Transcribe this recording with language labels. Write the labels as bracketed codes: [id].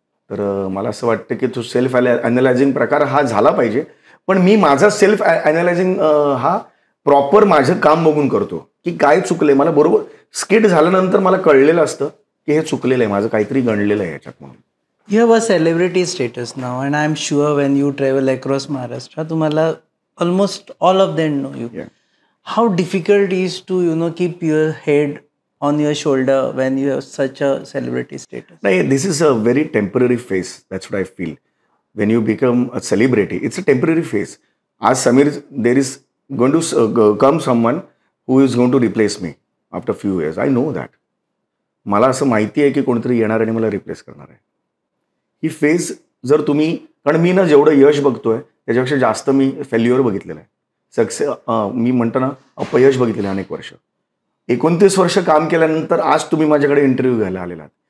[mr] तर मला असं वाटतं की तो सेल्फ ॲनालायझिंग प्रकार हा झाला पाहिजे. पण मी माझा सेल्फ ॲनालायझिंग हा प्रॉपर माझं काम बघून करतो की काय चुकलं आहे. मला बरोबर स्किट झाल्यानंतर मला कळलेलं असतं की हे चुकलेलं आहे, माझं काहीतरी गणलेलं आहे याच्यात म्हणून. [en] You have a celebrity status now, and I'm sure when you travel across Maharashtra, tumhala almost all of them know you. Yeah. How difficult is to keep your head on your shoulder when you have such a celebrity status? No, this is a very temporary phase. That's what I feel. When you become a celebrity, it's a temporary phase. As Samir, there is going to come someone who is going to replace me after few years. I know that. [mr] मला असं माहिती आहे की कोणतरी येणार आणि मला replace करणार आहे. ही फेज जर तुम्ही, कारण मी ना जेवढं यश बघतोय त्याच्यापेक्षा जास्त मी फेल्युअर बघितलेलं आहे. मी म्हणतो ना अपयश बघितलेलं आहे अनेक वर्ष. 29 वर्ष काम केल्यानंतर आज तुम्ही माझ्याकडे इंटरव्ह्यू घ्यायला आलेला आहात.